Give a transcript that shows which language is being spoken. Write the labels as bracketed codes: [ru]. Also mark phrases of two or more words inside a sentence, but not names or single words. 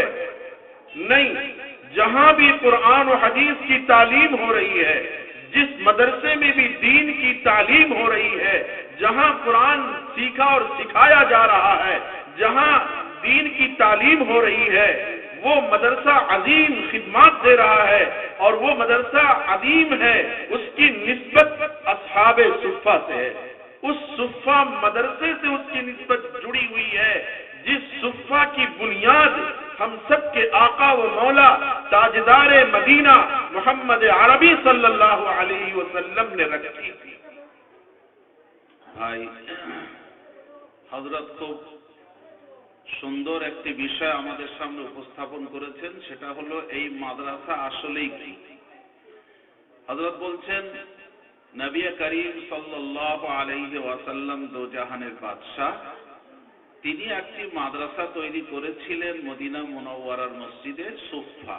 [ur] نہیں، جہاں بھی قرآن و حدیث کی تعلیم ہو رہی ہے، جس مدرسے میں بھی دین کی تعلیم ہو رہی ہے، جہاں قرآن سیکھا اور سکھایا جا رہا ہے، جہاں دین کی تعلیم ہو رہی ہے، وہ مدرسہ عظیم خدمات دے رہا ہے اور وہ مدرسہ عظیم ہے، اس کی نسبت اصحاب صفہ سے ہے. اس صفہ مدرسے سے اس کی نسبت جڑی ہوئی ہے جس صفہ کی بنیاد ہم سب کے آقا و مولا تاجدار مدینہ محمد عربی [ar] صلی اللہ علیہ وسلم [ur] نے رکھی تھی. [bn] ভাই হযরত খুব সুন্দর একটি বিষয় আমাদের সামনে উপস্থাপন করেছেন, সেটা হলো এই মাদ্রাসা আসলেই কি. হযরত বলছেন, নবী করিম [ar] صلى الله عليه وسلم [ur] دو جہان [bn] বাদশাহ, তিনি একটি মাদ্রাসা তৈরি করেছিলেন মদিনা মুনাওয়ারার মসজিদে সুফা.